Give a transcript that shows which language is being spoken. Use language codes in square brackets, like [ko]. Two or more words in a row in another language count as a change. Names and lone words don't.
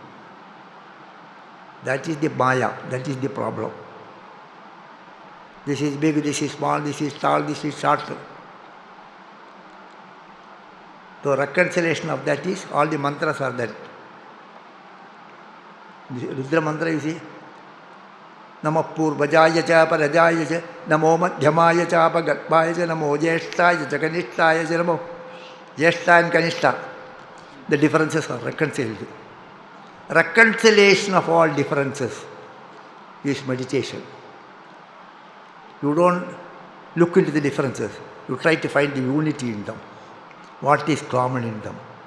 [en] That is the Maya. That is the problem. This is big, this is small, this is tall, this is short. So reconciliation of that is, all the mantras are that. The Rudra mantra you see, [sa] Namo Purvajaya cha Parajaya cha, Namo Madhyamaya cha Pagatbhaya cha, Namo Jeshtaya cha Kanishtaya cha, Namo Jeshta and Kanishta. [en] The differences are reconciled. Reconciliation of all differences is meditation. You don't look into the differences. You try to find the unity in them. What is common in them?